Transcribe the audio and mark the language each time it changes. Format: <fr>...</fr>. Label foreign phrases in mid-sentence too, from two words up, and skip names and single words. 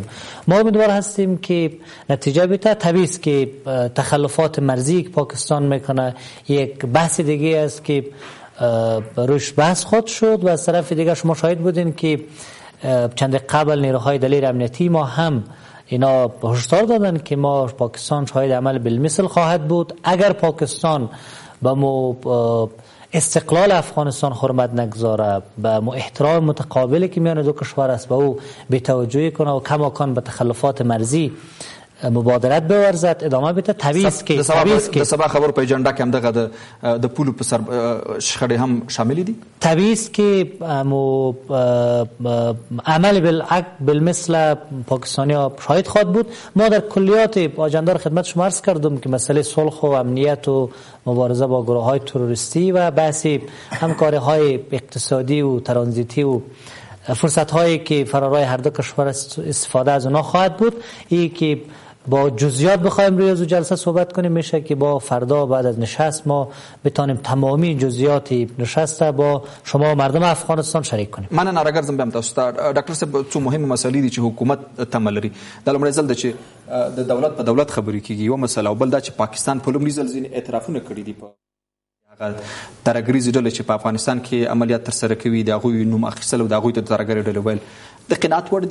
<fa>ما امیدوار هستیم که نتیجه بده. طبیعی است که تخلفات مرزی که پاکستان میکنه یک بحث دیگه است که روش بحث خود شد و از طرف دیگه شما شاهد بودین که چند قبل نیروهای دلیر امنیتی ما هم اینا هشدار دادن که ما پاکستان شاهد عمل بالمثل خواهد بود اگر پاکستان با استقلال افغانستان حرمت نگذاره، به احترام متقابلی که میان دو کشور است به او بی‌توجهی کنه و کماکان به تخلفات مرزی مبادرت بورزد ادامه بده. طبیعی است که</fa> <ps>د سبا خبر په اجنډا کې هم دغه د پولو په سر شخړې هم شامل دي.</ps> <fa>طبیعی است که عمل بالمثل پاکستانی ها شاهد خواهد بود. ما در کلیات اجندا خدمت شما عرض کردم که مسئله صلح و امنیت و مبارزه با گروه های تروریستی و بحث همکاری های اقتصادی و ترانزیتی و فرصت هایی که فرارای هر دو کشور استفاده از اونها خواهد بود. این که با جزئیات بخوایم روی از جلسه صحبت کنیم میشه که با فردا بعد از نشست ما بتونیم تمامی جزئیات نشست با شما مردم افغانستان شریک کنیم.</fa> <ps>من ناراګرځم به تاسو ته ډاکټر صاحب څو مهمه مسلې دي چې حکومت تمه لري. د لومړي ځل چې د دولت په دولت خبرې کیږي یو مسله او بل دا چې پاکستان په لومړي ځل ځینې اعترافونه کړي دي په هغه ترګریزي ډلې چې په افغانستان کې عملیات تر سره کوي د هغوی نوم اخیستل او د هغوی ته ترګری ډلې ویل د قناعت وړ دي.</ps>